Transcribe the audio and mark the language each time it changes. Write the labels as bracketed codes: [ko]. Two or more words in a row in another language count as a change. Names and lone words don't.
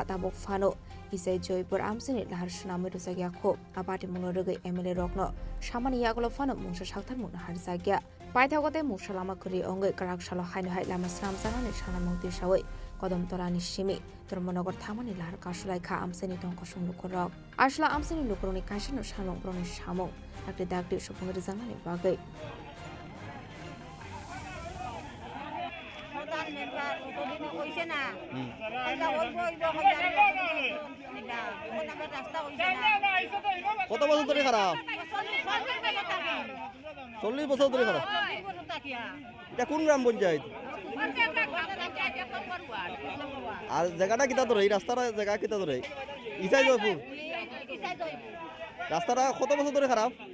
[trp] tabuk fano isai joypur amsini lahar sunamoi rezagya kho apati munorege MLA rokno samani yagolo fano mungsa sakthar mun har jagya Paithagote musalama kuri ongai Karakshalo hainu hai lama snam janani shanamungti shawai kodamtolani simi dhormonogor thangmani lahar kasulai kha amseni tongko sunglukurok asla amseni lukuroni kasino shamung broni shamung akti dakti supung rizangani bagai [bn] কত বছর ধরে খারাপ 40 বছর ধরে খারাপ এটা কোন গ্রাম পঞ্চায়েত আর জায়গাটা কিতা ধরে এই রাস্তার জায়গা কিতা ধরে ইসাই জয়পুর রাস্তাটা কত বছর ধরে খারাপ